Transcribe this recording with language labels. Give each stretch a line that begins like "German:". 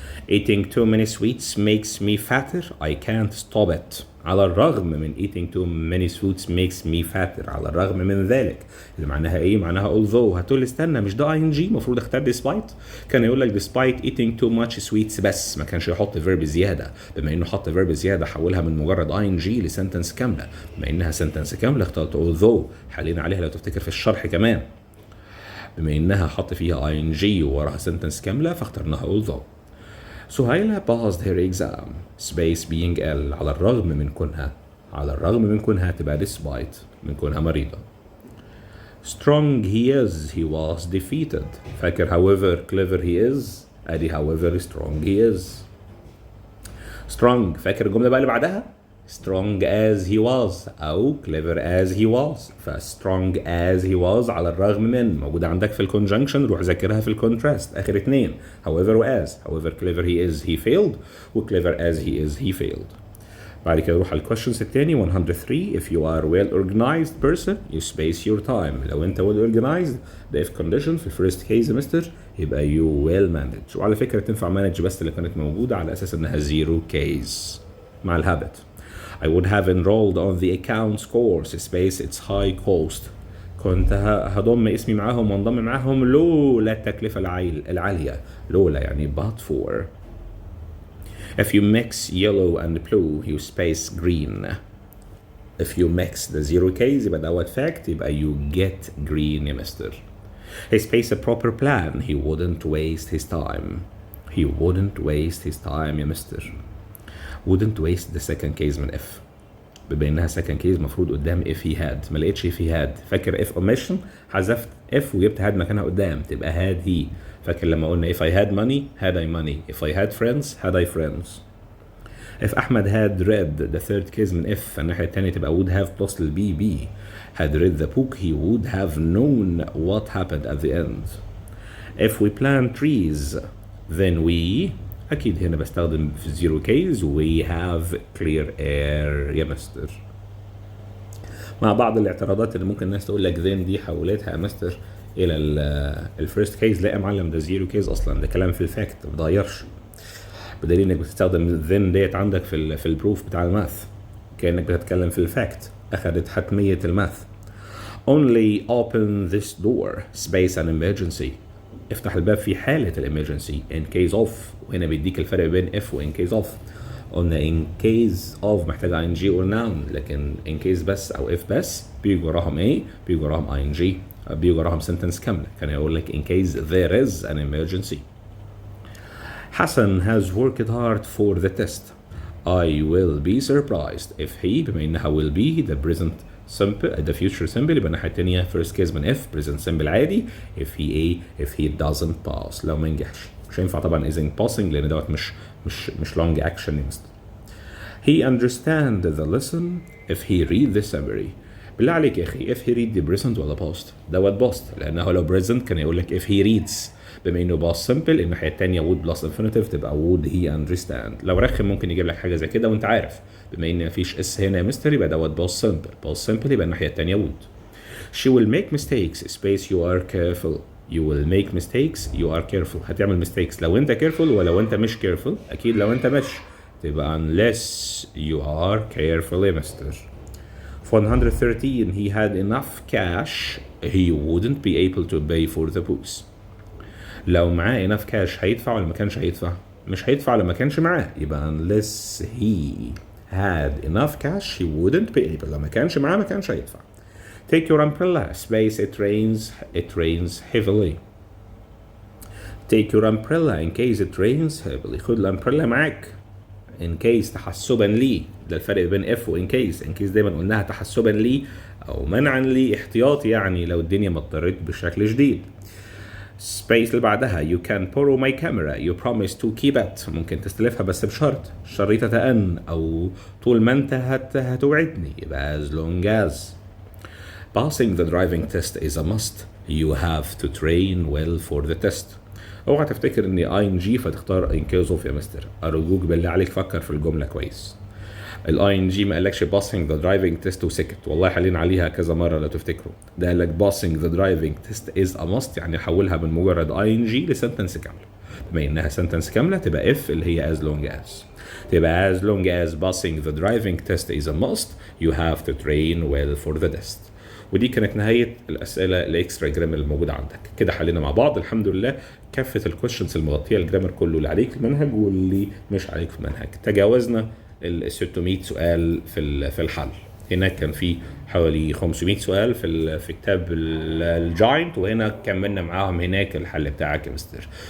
English: Eating too many sweets makes me fatter. I can't stop it.
Arabic: على الرغم من
English: eating too many sweets makes me fatter،
Arabic: على الرغم من ذلك، اللي معناها ايه؟ معناها although. هتقول استنى، مش ده ing المفروض اختار despite؟ كان يقول لك
English: despite eating too much sweets
Arabic: بس، ما كانش يحط verb زياده. بما انه حط verb زياده حولها من مجرد ing لسنتنس كامله. بما انها سنتنس كامله اخترت although، حلينا عليها لو تفتكر في الشرح كمان. بما انها حط فيها ing ووراها سنتنس كامله فاخترناها although.
English: سهيلة passed her exam space being ill.
Arabic: على الرغم من كونها تبقى despite من كونها مريضة.
English: Strong he is he was defeated. فاكر however clever he is، ادي however strong he is. Strong
Arabic: فاكر الجملة بقى اللي بعدها؟
English: strong as he was أو clever as he was. strong as he was
Arabic: على الرغم من موجودة عندك في الكونجنكشن، روح ذاكرها في الكونتراست آخر اتنين.
English: however و as. however clever he is he failed، و clever as he is he failed.
Arabic: بعد كده نروح على الكويشنز التاني 103.
English: if you are well organized person you space your time.
Arabic: لو انت
English: well organized
Arabic: ده
English: if condition
Arabic: في الفيرست كيس يا مستر يبقى
English: you well managed.
Arabic: وعلى فكرة تنفع manage بس اللي كانت موجودة على أساس إنها zero case مع الهابت.
English: I would have enrolled on the accounts course space its high cost.
Arabic: كنت هضم اسمي معاهم وانضم معاهم لولا التكلفة العالية. لولا يعني
English: but for. If you mix yellow and blue you space green. If you mix the zero case يبقى that fact، يبقى you get green يا mister. He space a proper plan. He wouldn't waste his time. He wouldn't waste his time يا mister. wouldn't waste the second case من if.
Arabic: بما انها second case مفروض قدام
English: if he had،
Arabic: ما لقيتش if he had. فاكر if omission حذفت if وجبت had مكانها قدام تبقى had he.
English: فاكر لما قلنا if I had money had I money. if I had friends had I friends. if أحمد had read the third case من if
Arabic: فالناحية التانية تبقى
English: would have plus البي P. had read the book he would have known what happened at the end. if we plant trees then we
Arabic: أكيد هنا بستخدم في
English: zero case we have clear air يا mister.
Arabic: مع بعض الاعتراضات اللي ممكن الناس تقول لك then دي حولتها يا مستر الى الفيرست كيس. لا يا معلم ده زيرو كيس اصلا، ده كلام في الفاكت ما بتغيرش، بدليل انك بتستخدم then ديت عندك في البروف بتاع الماث كانك بتتكلم في الفاكت، اخذت حتميه الماث.
English: only open this door space an emergency
Arabic: افتح الباب في حاله الامرجنسي
English: in case of،
Arabic: وهنا بيديك الفرق بين
English: if و in case of.
Arabic: قلنا in case of محتاجة
English: ing or noun،
Arabic: لكن in case بس أو if بس بيجي وراهم ايه؟ بيجي وراهم ing، بيجي وراهم sentence كاملة. كان يقول لك
English: in case there is an emergency. حسن has worked hard for the test. I will be surprised if he بما إنها will be the present simple the future simple يبقى الناحية التانية first case من if present simple عادي if he doesn't pass
Arabic: لو ما نجحش. مش هينفع طبعا
English: isn't passing
Arabic: لأن دوت مش
English: long action. he understand the lesson if he read the summary.
Arabic: بالله عليك يا أخي
English: if he read the present
Arabic: ولا past؟ دوت past لأنه لو present كان يقول لك if he reads، بما إنه past simple الناحية التانية
English: would plus infinitive
Arabic: تبقى
English: would he understand.
Arabic: لو رخم ممكن يجيب لك حاجة زي كده وأنت عارف بما إن مفيش اس هنا يا مستر يبقى دوت past simple يبقى الناحية التانية would.
English: she will make mistakes space you are careful. you will make mistakes you are careful.
Arabic: هتعمل mistakes لو أنت careful ولو أنت مش careful. أكيد لو أنت مش تبقى
English: unless you are careful
Arabic: يا مستر.
English: For 113 he had enough cash he wouldn't be able to pay for the books.
Arabic: لو معاه enough cash هيدفع ولا ما كانش هيدفع؟ مش هيدفع لما كانش معاه، يبقى
English: unless he had enough cash he wouldn't be able.
Arabic: لما كانش معاه ما كانش هيدفع.
English: Take your umbrella space it rains heavily. Take your umbrella in case it rains heavily.
Arabic: خد الامبريلا معاك in case تحسبا لي. ده الفرق بين if و in case دايما قلناها تحسبا لي او منعا لي احتياطي، يعني لو الدنيا مطرت بشكل شديد.
English: space اللي بعدها you can borrow my camera you promise to keep it.
Arabic: ممكن تستلفها بس بشرط شريطة ان او طول ما انت هتوعدني، يبقى as long as.
English: passing the driving test is a must you have to train well for the test.
Arabic: اوعى تفتكر ان ing فتختار in case of يا مستر، ارجوك بالله عليك فكر في الجمله كويس. ing ما قالكش
English: passing the driving test
Arabic: وسكت، والله حالين عليها كذا مره لو تفتكروا. ده قال لك
English: passing the driving test is a must
Arabic: يعني حولها من مجرد ing لسنتنس كامله. بما انها سنتنس كامله تبقى if اللي هي as long as.
English: تبقى as long as passing the driving test is a must you have to train well for the test.
Arabic: ودي كانت نهايه الاسئله الاكسترا جرامر الموجوده عندك. كده حلينا مع بعض الحمد لله كافه الكويشنز المغطيه الجرامر كله اللي عليك في المنهج واللي مش عليك في المنهج. تجاوزنا ال 600 سؤال في الحل. هناك كان في حوالي 500 سؤال في كتاب الجاينت، وهنا كملنا معاهم هناك الحل بتاعك يا مستر.